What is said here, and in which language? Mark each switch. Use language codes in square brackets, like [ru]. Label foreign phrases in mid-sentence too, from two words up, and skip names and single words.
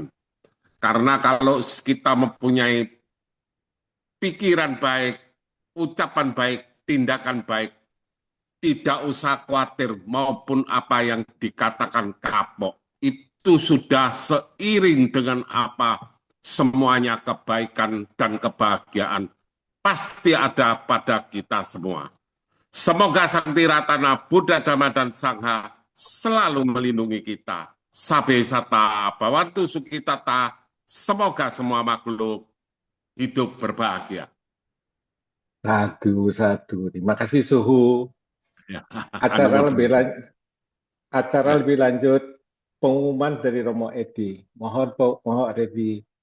[id] Karena kalau kita mempunyai pikiran baik, ucapan baik, tindakan baik, tidak usah khawatir maupun apa yang dikatakan kapok. Itu sudah seiring dengan apa semuanya kebaikan dan kebahagiaan pasti ada pada kita semua. Semoga Sang Tiratana Buddha Dhamma dan Sangha selalu melindungi kita. [pi] Sabe sata bawantu sukitata. [id] Semoga semua makhluk hidup berbahagia. [pi] Sadu, sadu. [id] Terima kasih, suhu. Ya. Acara lebih Anumodana. lanjut, acara Ya. lebih lanjut, pengumuman dari Romo Edi. Mohon Edi.